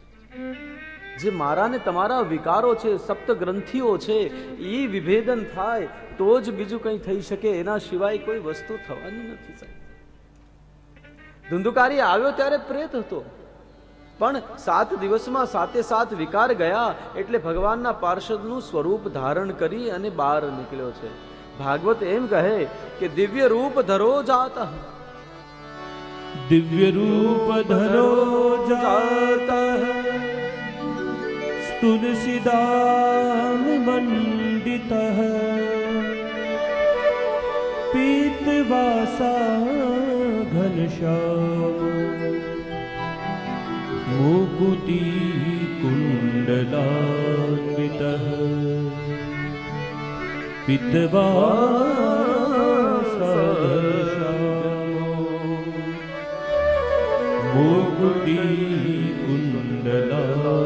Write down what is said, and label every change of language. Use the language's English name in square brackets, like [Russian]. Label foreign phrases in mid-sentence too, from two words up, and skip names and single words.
[Gujarati] જે મારા ને તમારા વિકારો છે, સપ્ત ગ્રંથિઓ છે, એ વિભેદન થાય તો જ બીજું કંઈ થઈ શકે, એના સિવાય કોઈ વસ્તુ થવાની નથી. સાહેબ, ધુંધુકારી આવ્યો ત્યારે પ્રેત હતો, પણ 7 દિવસમાં 7 વિકાર ગયા એટલે ભગવાનના પાર્ષદનું સ્વરૂપ ધારણ કરી અને બહાર નીકળ્યો છે. ભાગવત એમ કહે કે [Sanskrit] दिव्य रूप धरो जात, दिव्य रूप धरो जाता तुलसीदाम मंडित पीतवासा घनश्याम मुकुति कुंडलान्वित पीतवासा मुकुटि कुंडला